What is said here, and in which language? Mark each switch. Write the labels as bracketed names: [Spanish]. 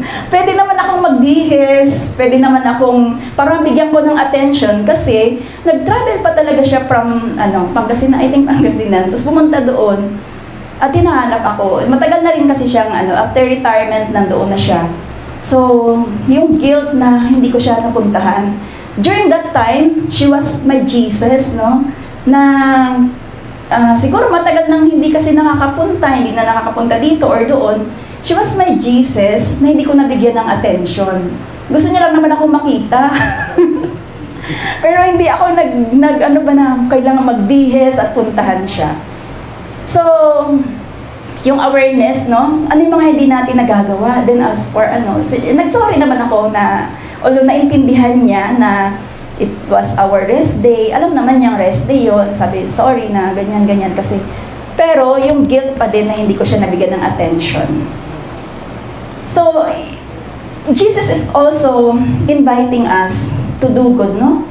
[Filipino] Pwede naman akong magbihis, pwede naman akong parang bigyan ko ng attention kasi nag-travel pa talaga siya from Pangasinan, [English] I think Pangasinan. [Filipino] Tapos pumunta doon at hinahanap ako. Matagal na rin kasi siyang after retirement nandoon na siya. So, yung guilt na hindi ko siya napuntahan. [English] During that time, she was my Jesus, [Filipino] no? Na siguro matagal nang hindi kasi hindi na nakakapunta dito or doon. [English] She was my Jesus [Filipino] na hindi ko nabigyan ng attention. Gusto niya lang naman ako makita. Pero hindi ako kailangan magbihis at puntahan siya. So, yung awareness, no? Ano yung mga hindi natin nagagawa? Then as for nagsorry naman ako na, although naintindihan niya na [English] it was our rest day, [Filipino] alam naman niyang rest day yun, sabi, sorry na, ganyan-ganyan kasi. Pero yung guilt pa din na hindi ko siya nabigyan ng attention. [English] So, Jesus is also inviting us to do good, no?